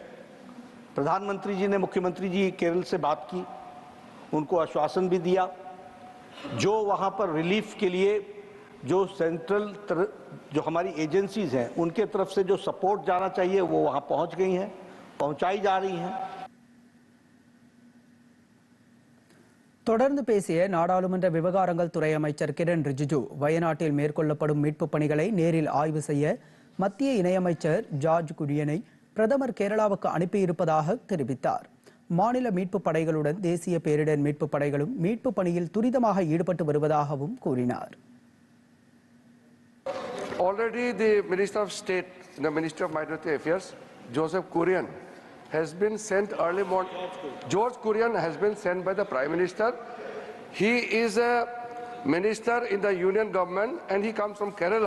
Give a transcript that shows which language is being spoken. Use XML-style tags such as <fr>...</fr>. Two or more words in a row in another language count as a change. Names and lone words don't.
<hi>प्रधानमंत्री जी ने मुख्यमंत्री जी केरल से बात की, उनको आश्वासन भी दिया. जो वहां पर रिलीफ के लिए जो सेंट्रल जो हमारी एजेंसीज हैं उनके तरफ से जो सपोर्ट जाना चाहिए वो वहां पहुंच गई हैं, पहुंचाई जा रही हैं.</hi> <ta>தொடர்ந்து பேசிய நாடாளுமன்ற விவகாரங்கள் துறை அமைச்சர் கிரண் ரிஜிஜு, வயநாட்டில் மேற்கொள்ளப்படும் மீட்பு பணிகளை நேரில் ஆய்வு செய்ய மத்திய இணையமைச்சர் ஜார்ஜ் குரியனை பிரதமர் கேரளாவுக்கு அனுப்பியிருப்பதாக தெரிவித்தார். மாநில மீட்பு படைகளுடன் தேசிய பேரிடர் மீட்பு படைகளும் மீட்பு பணியில் துரிதமாக ஈடுபட்டு வருவதாகவும் கூறினார்.</ta> <en>Already the Minister of State, the Minister of Minority Affairs, Joseph Kurian, has been sent early morning. George Kurian has been sent by the Prime Minister. He is a minister in the union government and he comes from Kerala.</en>